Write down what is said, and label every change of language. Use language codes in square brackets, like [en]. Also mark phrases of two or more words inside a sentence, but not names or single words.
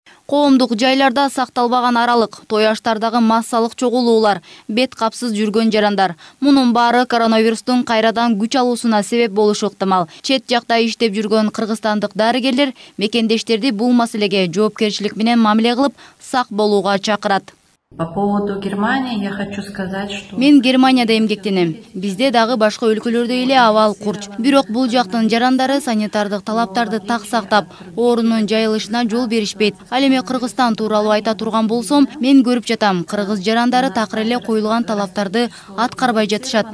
[ky] Коомдук жайларда сакталбаган аралык, той аштардагы массалык чогулуулар, бет капсыз жүргөн жарандар. Мунун баары коронавирустун кайрадан күч алуусуна себеп болушу ыктымал. Чет жакта иштеп жүргөн кыргызстандык дарыгерлер мекендештерди бул маселеге жоопкерчилик менен мамиле кылып, сак болууга чакырат. [ru] По поводу Германии я хочу сказать, что... [ky] Мен Германияда эмгектенем. Бизде дагы башка өлкөлөрдө эле абал курч. Бирок бул жактын жарандары санитардык талаптарды так сактап, оорунун жайылышына жол беришпейт. Ал эми Кыргызстан тууралуу айта турган болсом, мен көрүп жатам, кыргыз жарандары такыр эле коюлган талаптарды аткарбай жатышат.